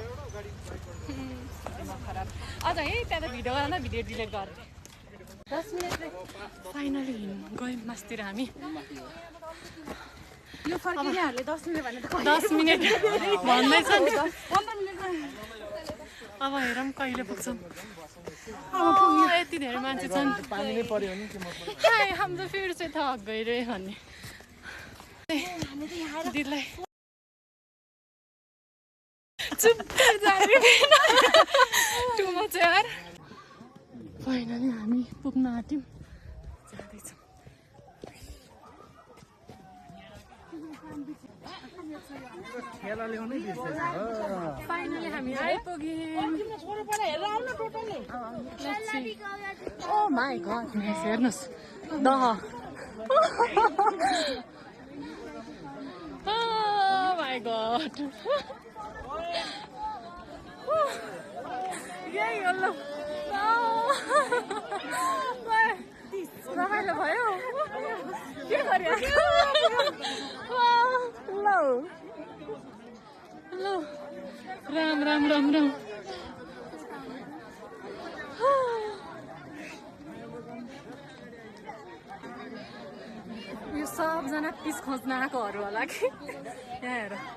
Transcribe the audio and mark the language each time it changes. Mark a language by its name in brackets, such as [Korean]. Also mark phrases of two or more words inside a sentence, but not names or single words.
[Nepali] खराब अझ है त्यहाँ त भिडियो गर्दा भिडियो डिलिट गरेँ। 10 मिनेट फाइनली गयौँ मासतिर हामी यो फर्किनेहरूले 10 मिनेट भने त 10 मिनट भन्दैछ नि 15 मिनेटमा अब हेरौँ कहिले पुग्छौँ यति धेरै मान्छे छन् [Hindi] हाय हम त फिर से थक गए रे [Nepali] भन्ने दिदीलाई [Hindi] चुप कर जाने [English] too much [Nepali] यार फाइनली हामी पुग्न आँट्यौँ जाँदैछौँ फाइनली हामी आइपुग्यौँ [English] oh my god [Nepali] हेर्नुहोस् दह [English] Oh my god. Yay, Allah. [Nepali] रमाइलो भयो के गर्यो ल राम राम राम राम यो सबजना पिस खोज्न आएकोहरू होला कि यहाँ हेर